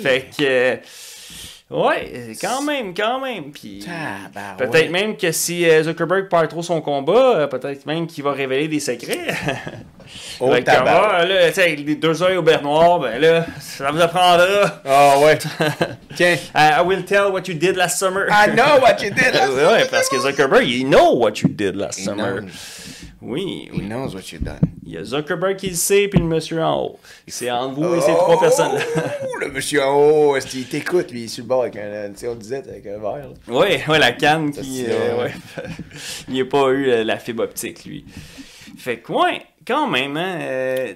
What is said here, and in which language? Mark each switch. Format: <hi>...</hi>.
<fr>Fait que... Ouais, quand même. Puis peut-être même que si Zuckerberg perd trop son combat, peut-être même qu'il va révéler des secrets. Là, avec les 2 œils au beurre noir, ben là, ça vous apprendra. Ah ouais. Tiens.</fr> <en>I will tell what you did last summer. I know what you did last summer.</en> <fr>Ouais, parce que</fr> <en>Zuckerberg, he know what you did last summer.</en> <fr>Oui.</fr> <en>He knows what you've done.</en> <fr>Il y a Zuckerberg qui le sait, puis le monsieur en haut. C'est entre vous et ces 3 personnes. Le monsieur en haut, est-ce qu'il t'écoute, lui, il est sur le bord avec on disait, avec un verre. Oui, la canne qui... il n'a pas eu la fibre optique, lui. Fait que, quand même, hein...</fr>